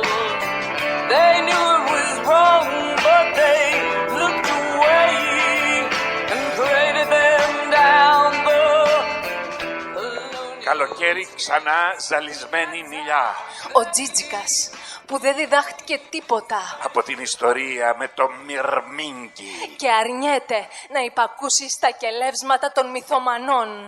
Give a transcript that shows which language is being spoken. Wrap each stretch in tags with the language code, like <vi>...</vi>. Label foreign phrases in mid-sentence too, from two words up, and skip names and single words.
<en>They knew it was wrong, but they looked away and paraded them down the</en> <el>Καλοκαίρι ξανά ζαλισμένη μιλιά. Ο Τζίτζικας που δεν διδάχτηκε τίποτα Από την ιστορία με το Μυρμήγκι. και αρνιέται να υπακούσει στα κελεύσματα των μυθομανών.</el>